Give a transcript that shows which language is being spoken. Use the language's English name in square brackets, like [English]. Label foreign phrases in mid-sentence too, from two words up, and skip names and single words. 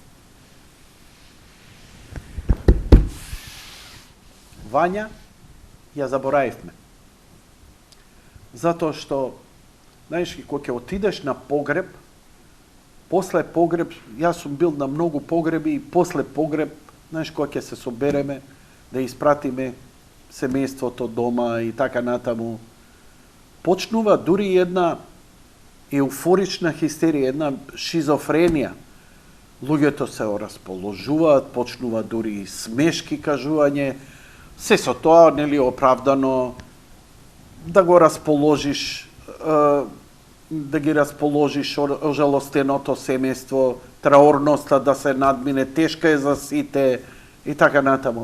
[Macedonian] Вања, ја заборавим ме. Зато што, знаш, како отидеш на погреб, после погреб, ја сам бил на многу погреби и после погреб, знаш, како се собереме, да испратиме семејството дома и така натаму, почнува дури една еуфорична хистерија, една шизофренија. Луѓето се расположуваат, почнува дури и смешки кажување, се со тоа нели оправдано да го расположиш, да ги расположиш ожалостеното семејство, траорноста да се надмине, тешка е за сите и така натаму.